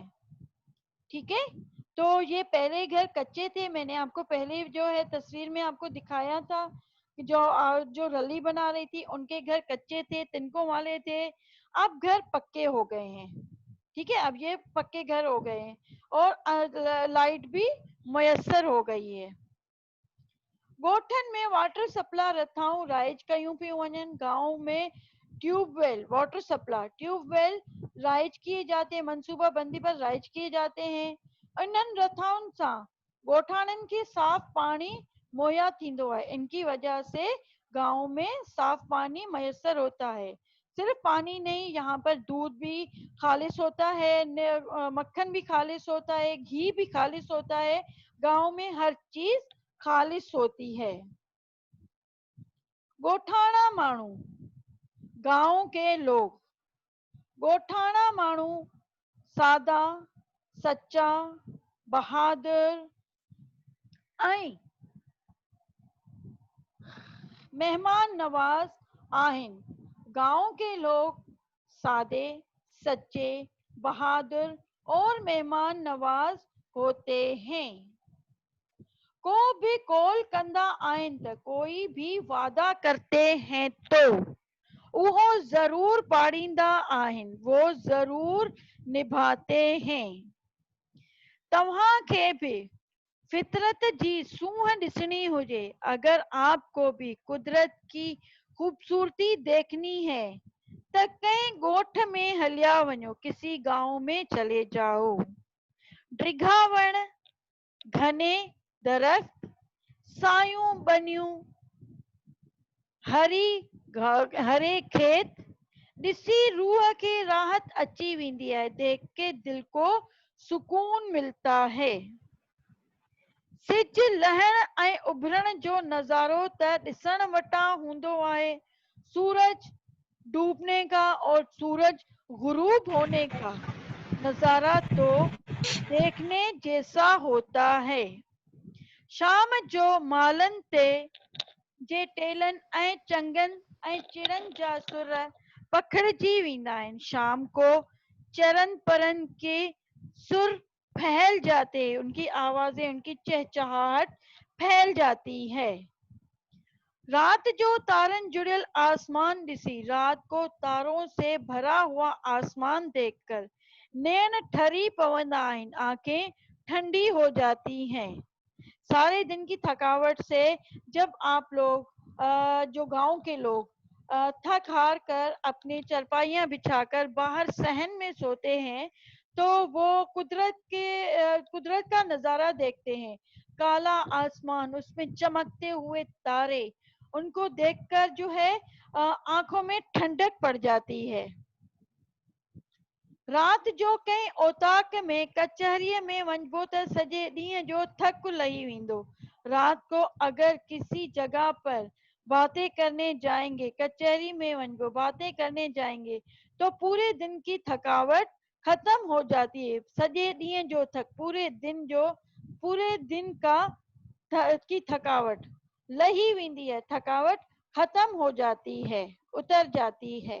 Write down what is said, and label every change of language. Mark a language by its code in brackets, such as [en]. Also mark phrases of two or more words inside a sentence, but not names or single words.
[hi] ठीक है, तो ये पहले घर कच्चे थे, मैंने आपको पहले जो है तस्वीर में आपको दिखाया था कि जो रली बना रही थी उनके घर कच्चे थे, तिनकों वाले थे। अब घर पक्के हो गए हैं। ठीक है, अब ये पक्के घर हो गए हैं और लाइट भी मुयस्सर हो गई है। [sd] गोठन में वाटर सप्लाई रथाऊं राइज कयूं पियूं वञनि। [hi] गांव में ट्यूबवेल, वाटर सप्लाई ट्यूबवेल राइज किए जाते हैं, मनसूबा बंदी पर राइज किए जाते हैं। [sd] इन्हनि रथाउनि सां गोठाणनि खे साफ पानी मुहैया थींदो है। [hi] इनकी वजह से गांव में साफ पानी मैसर होता है। सिर्फ पानी नहीं, यहाँ पर दूध भी खालिश होता है, मक्खन भी खालिश होता है, घी भी खालिश होता है। गांव में हर चीज खालिश होती है। [sd] गोठाणा मानू, [hi] गांव के लोग, [sd] गोठाणा मानू सादा, सच्चा, बहादुर ऐं मेहमान नवाज आहिनि। [hi] गांव के लोग सादे, सच्चे, बहादुर और मेहमान नवाज होते हैं। [sd] को भी कॉल कंदा आहिनि त, [hi] कोई भी वादा करते हैं तो वो [sd] जरूर पाड़ींदा आहिनि, [hi] वो जरूर निभाते हैं। [sd] तव्हां खे भी फितरत जी सूंह दिसनी हुजे, [hi] अगर आपको भी कुदरत की खूबसूरती देखनी है तो कहीं गोठ में [sd] हलिया वञो, [hi] किसी गांव में चले जाओ। [sd] डिघा वण, [hi] घने दरख्त, [sd] सायूं बनियूं, हरे खेत ॾिसी रूह खे राहत अची वेंदी है, [hi] देख के दिल को सुकून मिलता है। [sd] सिज लहण ऐं उभरण जो नज़ारो त ॾिसण वटां हूंदो आहे। [hi] सूरज डूबने का और सूरज गुरूब होने का नज़ारा तो देखने जैसा होता है। [sd] शाम जो मालन ते जे टेलन ऐं चंगन ऐं चिड़न जा सुर पखिड़िजी वेंदा आहिनि। [hi] शाम को चरण परन के सुर फैल जाते हैं, उनकी आवाजें, उनकी चहचहाहट फैल जाती है। [sd] रात जो तारन जुड़ल आसमान दिसी, [hi] रात को तारों से भरा हुआ आसमान देखकर [sd] नैन ठरी पवंदा आइन, [hi] आंखें ठंडी हो जाती हैं। सारे दिन की थकावट से जब आप लोग जो गांव के लोग थक हार कर अपनी चरपाइयां बिछाकर बाहर सहन में सोते हैं, तो वो कुदरत का नजारा देखते हैं। काला आसमान, उसमें चमकते हुए तारे, उनको देखकर जो है आंखों में ठंडक पड़ जाती है। [sd] रात जो कंहिं ओताक में कचहरीअ में वञिबो त सॼे ॾींहं जो थक लही वेंदो। [hi] रात को अगर किसी जगह पर बातें करने जाएंगे, कचहरी में वञिबो बातें करने जाएंगे, तो पूरे दिन की थकावट खत्म हो जाती है। [sd] सॼे ॾींहं जो थक, [hi] पूरे दिन का की थकावट [sd] लही वेंदी है, [hi] थकावट खत्म हो जाती है, उतर जाती है।